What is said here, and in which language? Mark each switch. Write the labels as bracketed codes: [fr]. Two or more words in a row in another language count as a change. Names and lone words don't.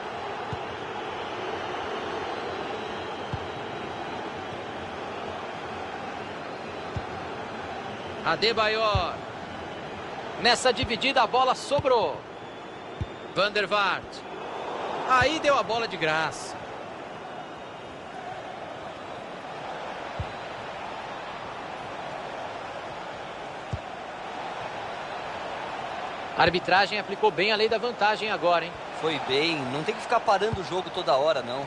[pt] Adebayor. Nessa dividida a bola sobrou. Van der Vaart. Aí deu a bola de graça. A arbitragem aplicou bem a lei da vantagem agora, hein? Foi bem, não tem que ficar parando o jogo toda hora, não.